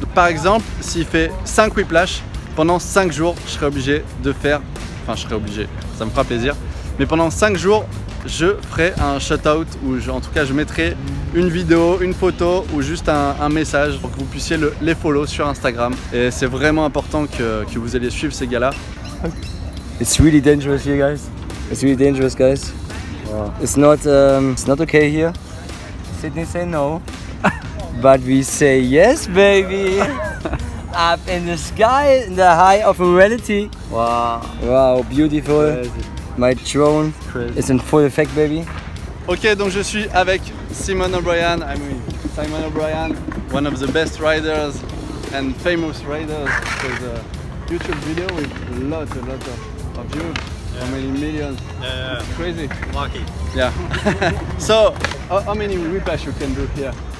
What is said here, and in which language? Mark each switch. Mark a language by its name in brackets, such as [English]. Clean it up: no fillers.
[French] Donc, par exemple, s'il fait 5 whiplash, pendant 5 jours, je serai obligé de faire... Enfin, je serai obligé, ça me fera plaisir. Mais pendant 5 jours, je ferai un shutout où, en tout cas, je mettrai une vidéo, une photo ou juste un message pour que vous puissiez les follow sur Instagram. Et c'est vraiment important que vous alliez suivre ces gars-là. [English] It's really dangerous here, guys. It's really dangerous, guys. Wow. It's not okay here. Sydney say no, but we say yes, baby. Up in the sky, in the high of reality. Wow, wow, beautiful. Crazy. My drone is in full effect, baby. [French] Ok, donc je suis avec Simon O'Brien. [English] Simon O'Brien, one of the best riders and famous riders. There's a YouTube video with lots of views. How many millions? Yeah. It's crazy. Lucky. Yeah. So, how many whiplash you can do here?